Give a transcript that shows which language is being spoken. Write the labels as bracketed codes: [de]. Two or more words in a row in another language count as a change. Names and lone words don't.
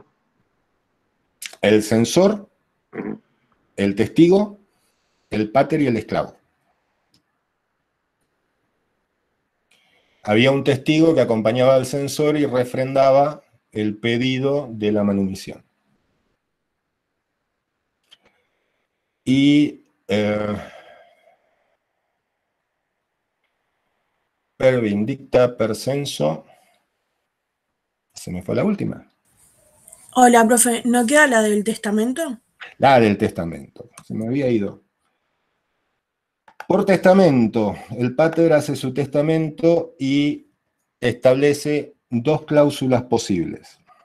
[es] El censor, el testigo, el pater y el esclavo. Había un testigo que acompañaba al censor y refrendaba el pedido de la manumisión. Y [la] per vindicta per censo, [es] se me fue la última. Hola, profe, ¿no queda la del testamento? La del testamento, se me había ido. Por testamento, el pater hace su testamento y establece 2 cláusulas posibles.